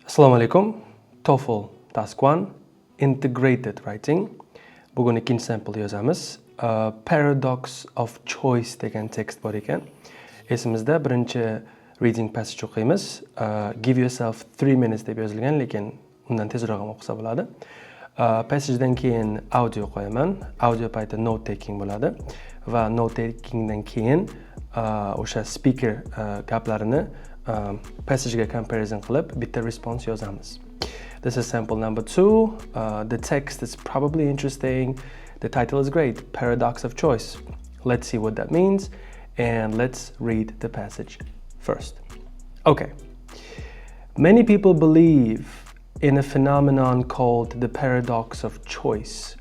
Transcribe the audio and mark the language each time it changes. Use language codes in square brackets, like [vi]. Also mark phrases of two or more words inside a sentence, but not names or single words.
[uz] Assalomu alaykum. [en] TOEFL task 1 integrated writing. [uz] Bugun ikkinchi sample yozamiz. Paradox of choice degan text bor ekan. Esimizda birinchi [en] reading passage [uz] o'qiymiz. [en] Give yourself 3 minutes [uz] deb yozilgan, lekin undan tezroq ham o'qisa bo'ladi. Passagedan keyin audio qo'yaman. Audio payti [en] note taking [uz] bo'ladi va [en] note takingdan [uz] keyin o'sha speaker gaplarini [en] passagega comparison [uz] qilib bitta response yozamiz. [en] This is sample number 2. The text is probably interesting. The title is great, Paradox of Choice. Let's see what that means and let's read the passage first. Okay. Many people believe in a phenomenon called the paradox of choice.